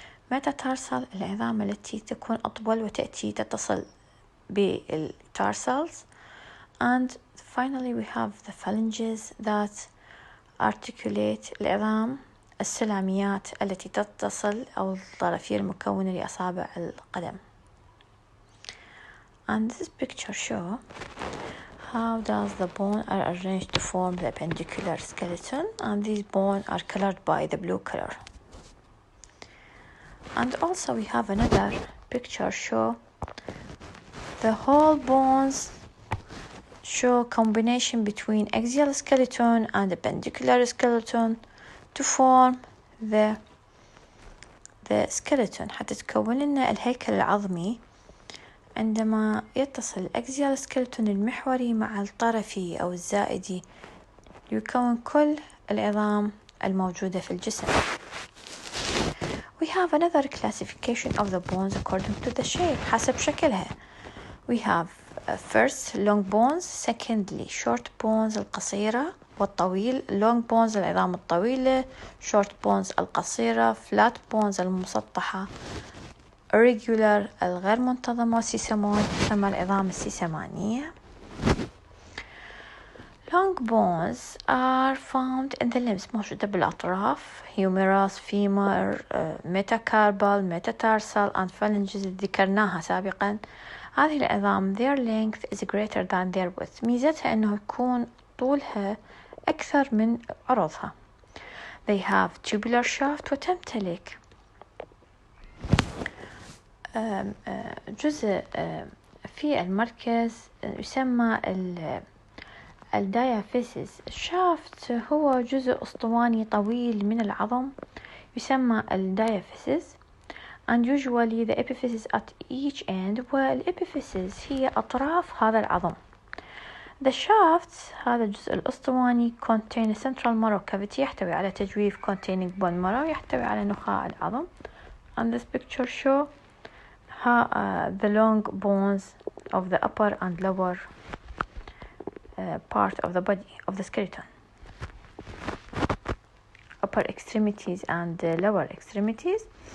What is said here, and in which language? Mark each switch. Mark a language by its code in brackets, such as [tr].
[ar] ميتاتارسل العظام التي تكون أطول وتأتي تتصل بالتارسلز. [en] and finally we have the phalanges that articulate [ar] العظام السلاميات التي تتصل أو الطرفية المكونة لأصابع القدم. [en] and this picture show how does the bone are arranged to form the appendicular skeleton, and these bones are colored by the blue color. and also we have another picture show the whole bones show combination between axial skeleton and appendicular skeleton to form the skeleton [ar] حتى تكون لنا الهيكل العظمي عندما يتصل الأكزيال سكيلتون المحوري مع الطرفي أو الزائدي يكون كل العظام الموجودة في الجسم. [en] we have another classification of the bones according to the shape [ar] حسب شكلها. [en] we have first long bones, secondly short bones [ar] القصيرة والطويل. [en] long bones [ar] العظام الطويلة, [en] short bones [ar] القصيرة, [en] flat bones [ar] المسطحة, irregular الغير منتظمة, سيسمون تسمى العظام السيسمانية. [en] long bones are found in the limbs [ar] موجودة بالأطراف [en] humerus, femur, metacarpal, metatarsal and phalanges [ar] ذكرناها سابقا. هذه العظام [en] their length is greater than their width [ar] ميزتها أنه يكون طولها أكثر من عرضها. [en] they have tubular shaft [ar] وتمتلك جزء في المركز يسمى الدايافيسيس. الشافت هو جزء أسطواني طويل من العظم يسمى الدايافيسيس [en] and usually the epiphysis at each end [ar] والepiphysis هي أطراف هذا العظم. [en] the shaft [ar] هذا الجزء الأسطواني [en] contain a central marrow cavity [ar] يحتوي على تجويف [en] containing bone marrow [ar] يحتوي على نخاع العظم. [en] and this picture show the long bones of the upper and lower part of the body of the skeleton, upper extremities and lower extremities.